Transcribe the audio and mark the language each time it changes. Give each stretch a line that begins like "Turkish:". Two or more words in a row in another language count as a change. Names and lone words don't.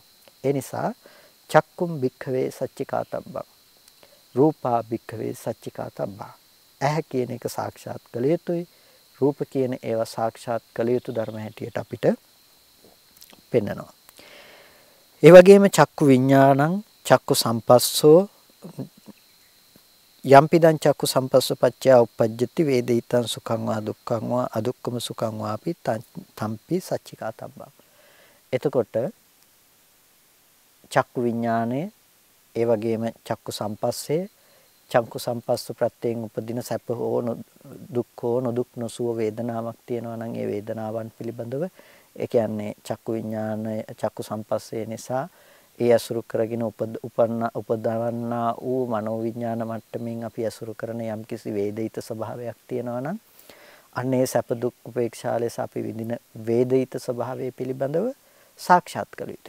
Sinhala: ඒ නිසා
Pali: චක්කුම් භික්ඛවේ සච්චිකාතබ්බං රූපා භික්ඛවේ සච්චිකාතබ්බා
Sinhala: ඇහැ කියන එක සාක්ෂාත් කළ යුතුයි. රූප කියන ඒවා සාක්ෂාත් කළ යුතු ධර්ම හැටියට අපිට පෙන්වනවා. ඒ වගේම
Pali: චක්කු විඥානං චක්කු සම්පස්සෝ යම්පිදං චක්කු සම්පස්සෝ පච්චය උප්පජ්ජති වේදිතං සුඛං වා දුක්ඛං වා අදුක්ඛම සුඛං වාපි තම්පි සච්චිකාතබ්බං.
Sinhala: එතකොට චක්කු විඥානය ඒ වගේම
Pali: චක්කු සම්පස්සේ චක්කු සම්පස්ස
Sinhala: ප්‍රත්‍යයෙන් උපදින සැප හෝ දුක් හෝ නොදුක් නොසුව වේදනාවක් තියෙනවා නම් ඒ වේදනාවන් පිළිබඳව ඒ කියන්නේ චක්කු විඥානය චක්කු සම්පස්සේ නිසා ඒ අසුරු කරගෙන උපදවන්නා වූ මනෝ විඥාන මට්ටමින් අපි අසුරු කරන යම්කිසි වේදිත ස්වභාවයක් තියෙනවා නම් අන්නේ සැප දුක් උපේක්ෂා ලෙස අපි විඳින වේදිත ස්වභාවය පිළිබඳව සාක්ෂාත් කළ යුතුයි.